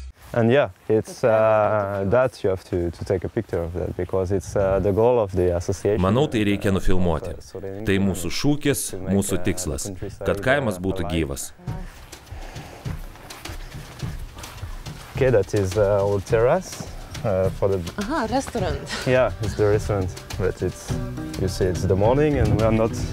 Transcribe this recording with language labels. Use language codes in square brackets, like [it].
[en] And yeah, it's that you have to take a picture of that because it's the goal of the association. [lt] Manau, tai reikia nufilmuoti. Tai mūsų šūkis, mūsų tikslas, kad kaimas būtų gyvas. [en] Okay, that is our terrace for the. Aha, restaurant. Yeah, it's the restaurant, but it's you see it's the morning and we are not.